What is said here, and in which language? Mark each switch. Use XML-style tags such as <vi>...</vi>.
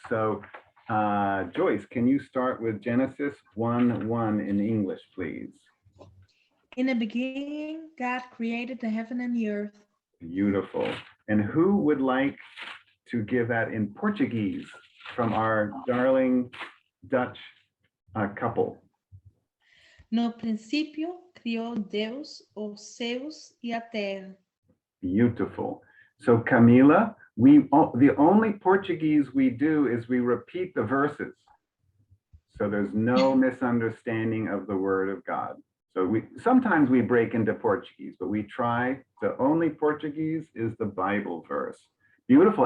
<en>So Joyce, can you start with Genesis 1:1 in English, please? In the beginning, God created the heaven and the earth. Beautiful. And who would like to give that in Portuguese from our darling Dutch couple?</en> <pt>No princípio, criou Deus os céus e a terra.</pt> <en>Beautiful. So Camila, the only Portuguese we do is we repeat the verses. So there's no misunderstanding of the word of God. So sometimes we break into Portuguese, but we try. The only Portuguese is the Bible verse. Beautiful.</en>